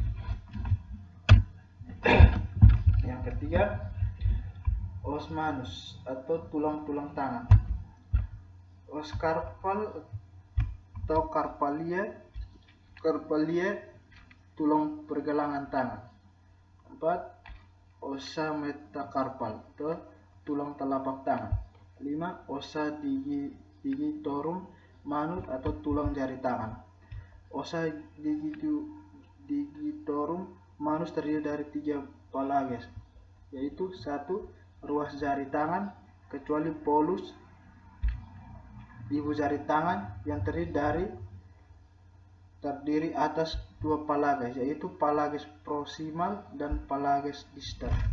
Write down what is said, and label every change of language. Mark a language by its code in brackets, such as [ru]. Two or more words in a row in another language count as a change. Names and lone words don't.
[id] Yang ketiga, [la] os manus [id] atau tulang-tulang tangan, [la] os karpal [id] atau karpalia tulang pergelangan tangan. 4. [la] Ossa metakarpal [id] atau tulang telapak tangan. 5. [la] Ossa digitorum manus [id] atau tulang jari tangan. [la] Ossa digitorum manus [id] terdiri dari 3 phalanges, yaitu 1. Ruas jari tangan kecuali polus ibu jari tangan yang terdiri atas 2 phalanges, yaitu [la] phalanges proximal [id] dan [la] phalanges distal.